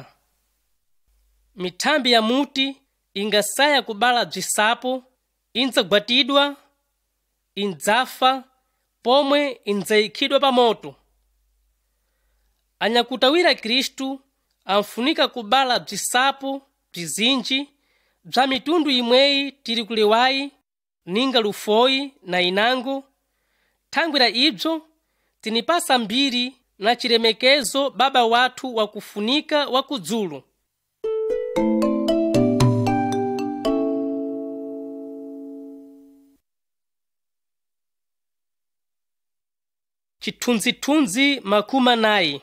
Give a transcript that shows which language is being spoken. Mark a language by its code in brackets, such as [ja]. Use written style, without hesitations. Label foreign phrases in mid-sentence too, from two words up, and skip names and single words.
[seh] Mithambi ya muti ingasaya kubala bzisapo, indzagwatidwa, indzafa, pomwe indzayikhidwa pa moto. Anyakutawira Khristu amfunika kubala bzisapo bzizinji bza mitundu imweyi tili kulewayi ninga lufoyi na inango. Thangwira ibzo tinipasa mbiri na chilemekezo Baba wathu wakufunika wakudzulu. Chithunzithunzi makumi anayi.